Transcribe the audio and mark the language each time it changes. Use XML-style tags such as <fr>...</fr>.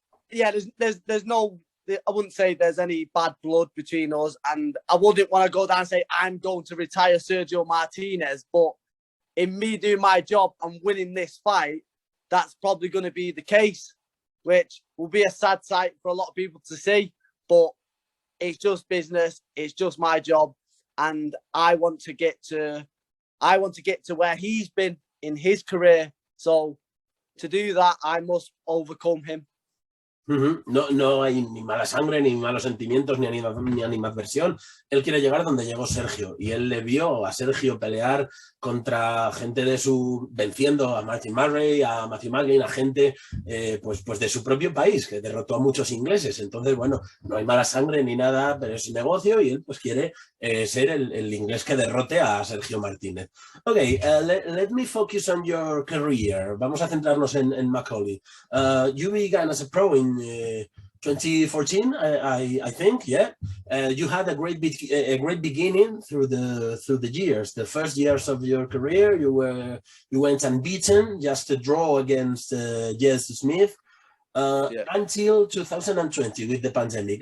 <en>yeah, there's no, I wouldn't say there's any bad blood between us, and I wouldn't want to go down and say I'm going to retire Sergio Martinez, but in me doing my job and winning this fight, that's probably going to be the case, which will be a sad sight for a lot of people to see, but it's just business, it's just my job, and I want to get to where he's been in his career. So to do that, I must overcome him.</en> <es>No hay ni mala sangre, ni malos sentimientos, ni animadversión. Él quiere llegar donde llegó Sergio, y él le vio a Sergio pelear contra gente de su... venciendo a Martin Murray, a Matthew McGinn, a gente pues de su propio país, que derrotó a muchos ingleses. Entonces, bueno, no hay mala sangre ni nada, pero es negocio, y él pues quiere ser el inglés que derrote a Sergio Martínez.</es> <en>Ok, let me focus on your career.</en> <es>Vamos a centrarnos en Macaulay.</es> <en>You began as a pro in 2014, I think, yeah. You had a great beginning through the years. The first years of your career, you went unbeaten, just a draw against Jess Smith, until 2020 with the pandemic.</en>